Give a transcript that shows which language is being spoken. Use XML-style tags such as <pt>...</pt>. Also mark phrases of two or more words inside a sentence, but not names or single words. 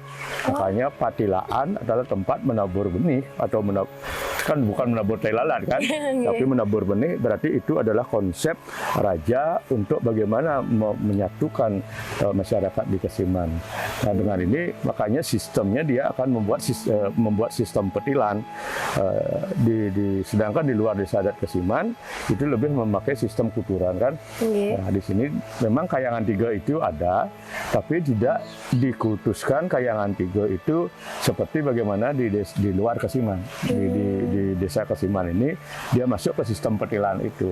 <id>Makanya patilaan adalah tempat menabur benih atau kan bukan menabur tai lalat kan, tapi menabur benih berarti itu adalah konsep raja untuk bagaimana menyatukan masyarakat di Kesiman. Nah, dengan ini makanya sistemnya dia akan membuat sistem petilan. Sedangkan di luar desa adat Kesiman itu lebih memakai sistem kuturan kan. Nah, di sini memang Kayangan Tiga itu ada, tapi tidak dikultuskan Kayangan Tiga itu seperti bagaimana di luar Kesiman. Di desa Kesiman ini dia masuk ke sistem petilan itu.</id>